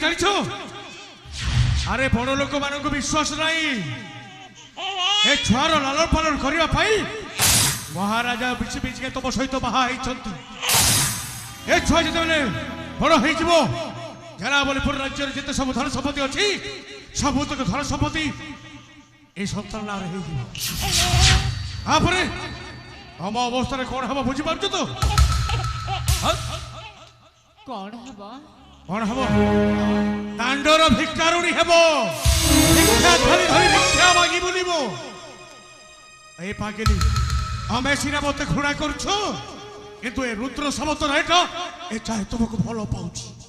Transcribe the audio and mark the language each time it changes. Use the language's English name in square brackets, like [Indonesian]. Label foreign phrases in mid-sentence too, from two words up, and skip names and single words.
[Odia] ଜାଣିଛ ଆରେ ବଡ଼ ଲୋକମାନଙ୍କୁ ବିଶ୍ୱାସ ନାହିଁ ଏ ଛୁଆର ଲାଲନ ପାଲନ କରିବା ପାଇଁ ମହାରାଜା ବିଛି ବିଚିକେ ତମ ସହିତ ବାହା ହେଇଛନ୍ତି ଏ ଛୁଆ ଯେତେବେଳେ ବଡ଼ ହେଇଯିବ ଜେରାବଲିପୁର ରାଜ୍ୟରେ ଯେତେ ସବୁ ଧନ ସମ୍ପତ୍ତି ଅଛି ସବୁତକ ଧନ ସମ୍ପତ୍ତି ଏଇ ସନ୍ତାନ ନାଁରେ ହେଇଯିବ ତାପରେ ଆମ ଅବସ୍ଥାରେ କଣ ହବ ବୁଝିପାରୁଛ ତ କଣ ହେବ କଣ ହବ ଦାଣ୍ଡର ଭିକାରୁଣୀ ହେବ ଭିକ୍ଷା ଥାଳି ଧରି ଭିକ୍ଷା ମାଗି ବୁଲିବ ଏ ପାଗିଲି ଆମେ ସିନା ମତେ ଘୃଣା କରୁଛୁ କିନ୍ତୁ ଏ ରୁଦ୍ର ସାମନ୍ତ ନାୟକ ଏ ଚାहे ତୁମକୁ ଭଲ ପାଉଛି